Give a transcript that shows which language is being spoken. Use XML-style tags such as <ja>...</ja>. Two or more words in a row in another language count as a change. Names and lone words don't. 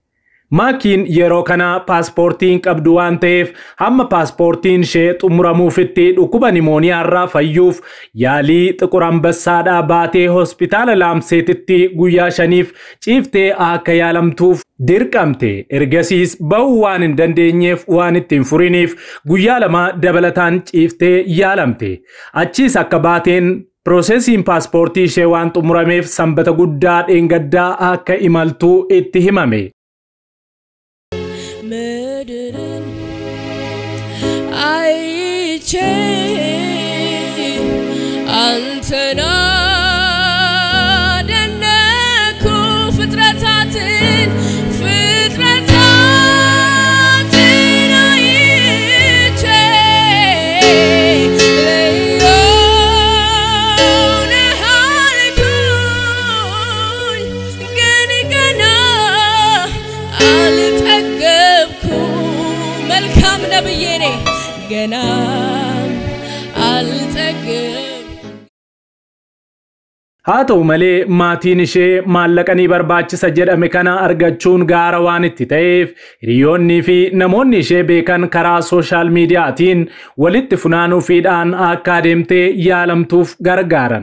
<om>Maakiin yeroo kana paaspoortiin qabdu waan ta'eef hamma paaspoortiin ishee xumuramuufitti dhukkuba nimooniyaa irraa fayyuuf yaalii Xiquur Ambassaadhaa baatee hospitaala Laamseetitti guyyaa 5 ciiftee akka yaalamtuuf dirqamte. Ergasiis ba'uu waan hin dandeenyeef waan ittiin furiniif guyyaa 2 dabalataan ciiftee yaalamte. Achiis akka baateen Proseesiin paaspoortii ishee waan xumurameef sanbata guddaa dheengaddaa akka imaltuu itti himame.</om> <am>ምድርን አይቼ አንተን አደነቅኩ ፍጥረታትን አይቼ ልዩ ነህ አልኩኝ ግን ገና መልካም ነብዬ ነኝ ገና አልጠግብ</am> <om>haa ta'u malee maatiin ishee maallaqanii barbaachisa jedhame kana argachuun gaara waan itti ta'eef hiriyoonnii fi namoonni ishee beekan karaa sooshaal miidiyaatiin walitti funaanuufiidhaan akka adeemtee yaalamtuuf gargaaran.</om>